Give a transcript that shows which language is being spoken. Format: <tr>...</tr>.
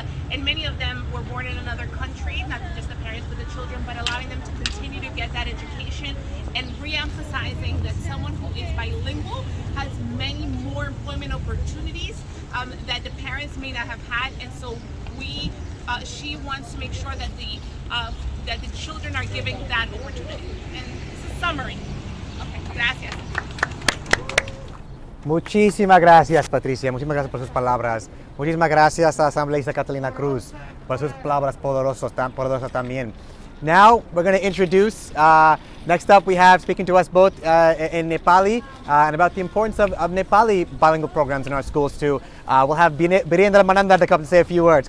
<en>And many of them were born in another country, not just the parents but the children, but allowing them to continue to get that education and re-emphasizing that someone who is bilingual has many more employment opportunities that the parents may not have had. And so she wants to make sure that the children are given that opportunity. And it's a summary. Okay, gracias.</en> <es>Muchísimas gracias, Patricia. Muchísimas gracias por sus palabras. Muchísimas gracias a la asambleísta Catalina Cruz por sus palabras poderosas también.</es> <en>Now we're going to introduce, next up we have speaking to us both in Nepali and about the importance of Nepali bilingual programs in our schools too. We'll have Birendra Manandar to come and say a few words.</en>